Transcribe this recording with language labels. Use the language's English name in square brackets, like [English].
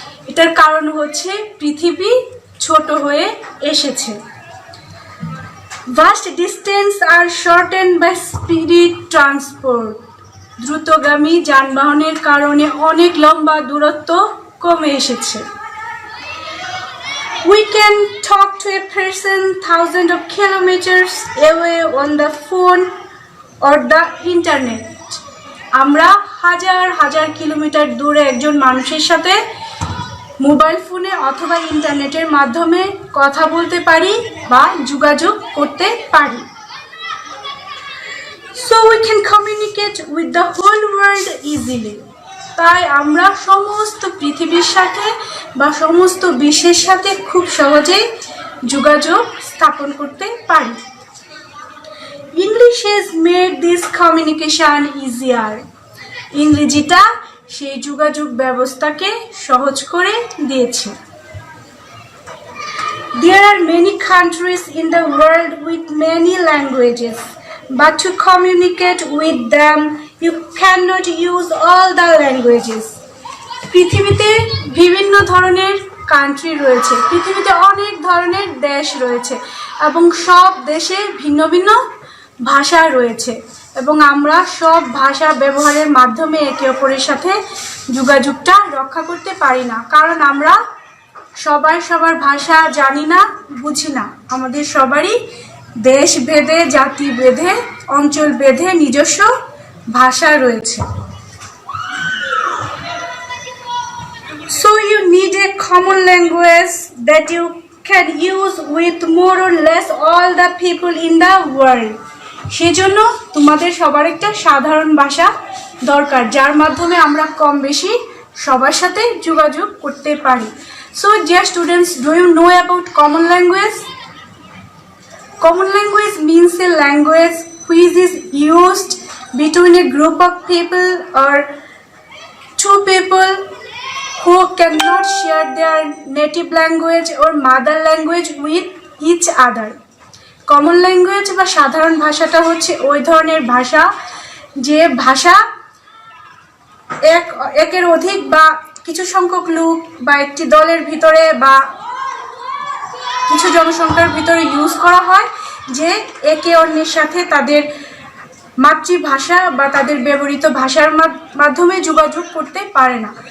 [Bangla] এটার কারণ হচ্ছে পৃথিবী ছোট হয়ে এসেছে. [English] Vast distance are shortened by speedy transport. [Bangla] দ্রুতগামী যানবাহনের কারণে অনেক লম্বা দূরত্ব কমে এসেছে. [English] We can talk to a person thousands of kilometers away on the phone or the internet. [Bangla] আমরা হাজার হাজার কিলোমিটার দূরে একজন মানুষের সাথে মোবাইল ফোনে অথবা ইন্টারনেটের মাধ্যমে কথা বলতে পারি বা যোগাযোগ করতে পারি. [English] So we can communicate with the whole world easily. [Bangla] তাই আমরা সমস্ত পৃথিবীর সাথে বা সমস্ত বিশ্বের সাথে খুব সহজেই যোগাযোগ স্থাপন করতে পারি. [English] English has made this communication easier. [Bangla] ইংরেজিটা সেই যোগাযোগ ব্যবস্থাকে সহজ করে দিয়েছে. [English] There are many countries in the world with many languages, but to communicate with them, you cannot use all the languages. [Bangla] পৃথিবীতে বিভিন্ন ধরনের কান্ট্রি রয়েছে, পৃথিবীতে অনেক ধরনের দেশ রয়েছে এবং সব দেশে ভিন্ন ভিন্ন ভাষা রয়েছে এবং আমরা সব ভাষা ব্যবহারের মাধ্যমে একে অপরের সাথে যোগাযোগটা রক্ষা করতে পারি না, কারণ আমরা সবাই সবার ভাষা জানি না, বুঝি না. আমাদের সবারই দেশ ভেদে, জাতি ভেদে, অঞ্চল ভেদে নিজস্ব ভাষা রয়েছে। [English] So you need a common language that you can use with more or less all the people in the world. [Bangla] সেজন্য তোমাদের সবার একটা সাধারণ ভাষা দরকার, যার মাধ্যমে আমরা কম বেশি সবার সাথে যোগাযোগ করতে পারি। [English] So dear students, do you know about common language? Common language means a language which is used between a group of people or two people who cannot share their native language or mother language with each other. [Bangla] Common language বা সাধারণ ভাষাটা হচ্ছে ওই ধরনের ভাষা যে ভাষা একের অধিক বা কিছু সংখ্যক লোক বা একটি দলের ভিতরে বা কিছু জনসংখ্যার ভিতরে ইউজ করা হয়, যে একে অন্যের সাথে তাদের মাতৃভাষা বা তাদের ব্যবহৃত ভাষার মাধ্যমে যোগাযোগ করতে পারে না।